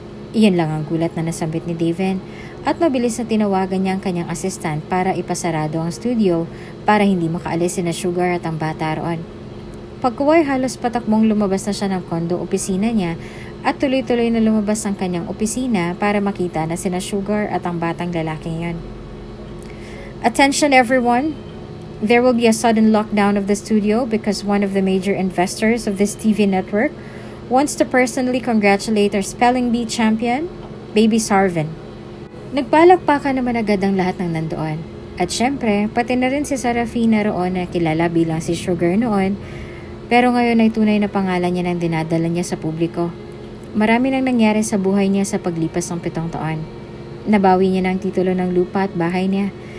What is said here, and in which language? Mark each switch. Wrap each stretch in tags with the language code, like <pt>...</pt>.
<tl>Iyan lang ang gulat na nasambit ni David at mabilis na tinawagan niya ang kanyang assistant para ipasarado ang studio para hindi makaalis sina Sugar at ang bata roon. Pagkuway halos patakbong lumabas na siya ng kondo opisina niya at tuloy-tuloy na lumabas ang kanyang opisina para makita na sina Sugar at ang batang lalaking yon.</tl> <en>"Attention everyone! There will be a sudden lockdown of the studio because one of the major investors of this TV network wants to personally congratulate our Spelling Bee champion, Baby Sarvin."</en> <tl>Nagpalakpakan naman agad ang lahat ng nandoon. At syempre, pati na rin si Sarafina roon na kilala bilang si Sugar noon, pero ngayon ay tunay na pangalan niya nang dinadala niya sa publiko. Marami nang nangyari sa buhay niya sa paglipas ng 7 taon. Nabawi niya ng titulo ng lupa at bahay niya.</tl>